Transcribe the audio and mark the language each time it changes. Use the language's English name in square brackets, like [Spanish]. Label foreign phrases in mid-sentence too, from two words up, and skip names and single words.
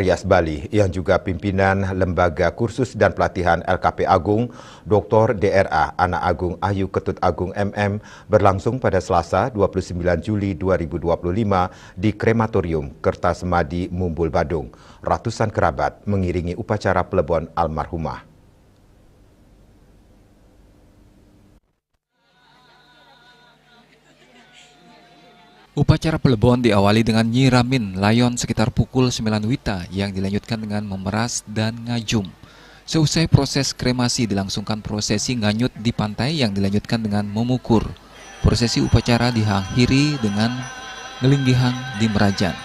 [Indonesian] Rias Bali yang juga pimpinan Lembaga Kursus dan Pelatihan LKP Agung, Dr. DRA Anak Agung Ayu Ketut Agung MM berlangsung pada Selasa 29 Juli 2025 di Krematorium Kertasemadi Mumbul Badung. Ratusan kerabat mengiringi upacara pelebon almarhumah. Upacara pelebon diawali dengan nyiramin layon sekitar pukul 9 WITA yang dilanjutkan dengan memeras dan ngajum. Seusai proses kremasi dilangsungkan prosesi nganyut di pantai yang dilanjutkan dengan memukur. Prosesi upacara diakhiri dengan ngelinggihang di Merajan.